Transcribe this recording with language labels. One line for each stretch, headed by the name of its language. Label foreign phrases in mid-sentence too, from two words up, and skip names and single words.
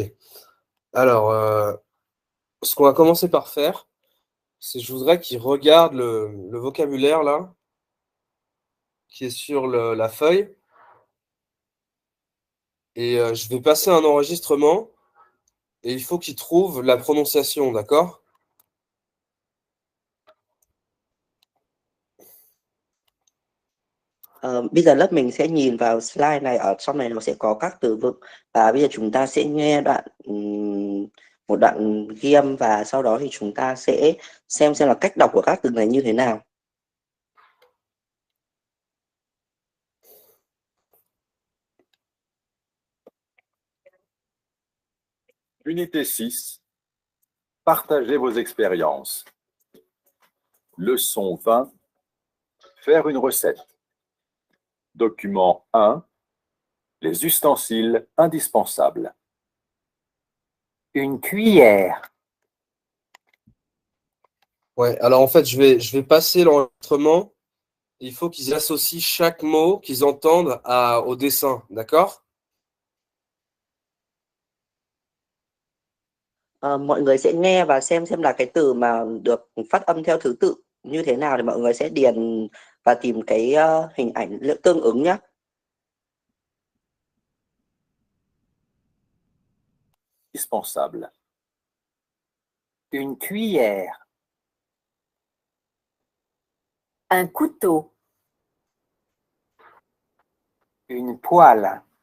French: Alors, ce qu'on va commencer par faire, c'est je voudrais qu'il regarde le vocabulaire, là, qui est sur la feuille. Et je vais passer un enregistrement. Et il faut qu'il trouve la prononciation, d'accord?
Vietnamese: Bây giờ lớp mình sẽ nhìn vào slide này, ở trong này nó sẽ có các từ vựng và bây giờ chúng ta sẽ nghe một đoạn ghi âm và sau đó thì chúng ta sẽ xem là cách đọc của các từ này như thế nào.
French: Unité 6. Partagez vos expériences. Leçon 20. Faire une recette. Document 1. Les ustensiles indispensables. Une cuillère, Ouais, alors en fait, je vais passer l'enregistrement. Il faut qu'ils associent chaque mot qu'ils entendent au dessin, d'accord?
Vietnamese: Mọi người sẽ nghe và xem là cái từ mà được phát âm theo thứ tự như thế nào thì mọi người sẽ điền và tìm cái hình ảnh tương ứng nhé.
French: Indispensable. une cuillère, un couteau, une poêle,